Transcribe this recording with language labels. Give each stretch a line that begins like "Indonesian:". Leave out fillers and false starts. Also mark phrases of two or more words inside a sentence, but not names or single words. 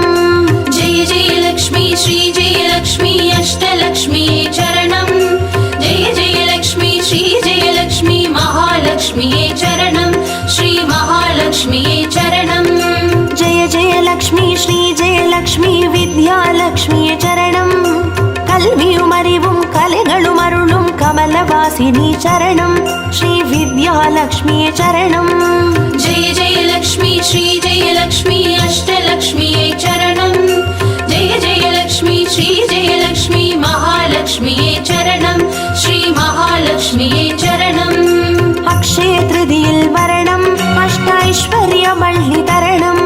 Sanskrit: जय जय लक्ष्मी श्री जय लक्ष्मी अष्टलक्ष्मी चरणं जय जय लक्ष्मी श्री जय लक्ष्मी महालक्ष्मी चरणं श्री महालक्ष्मी चरणं जय जय लक्ष्मी श्री जय लक्ष्मी विद्यालक्ष्मी चरणं
Tamil: கல்வியும் அறிவும் கலைகளும் அருளும் கமலவாசினி சரணம் ஸ்ரீ வித்யாலக்ஷ்மியே சரணம்
Sanskrit: जय जय लक्ष्मी श्री जय लक्ष्मी अष्टलक्ष्मी चरणं जय जय लक्ष्मी श्री जय लक्ष्मी महालक्ष्मी चरणं श्री महालक्ष्मी चरणं
Tamil: अक्षय तृतीயில் வரணம் அஷ்டைஸ்வரியமள்ளி தரணம்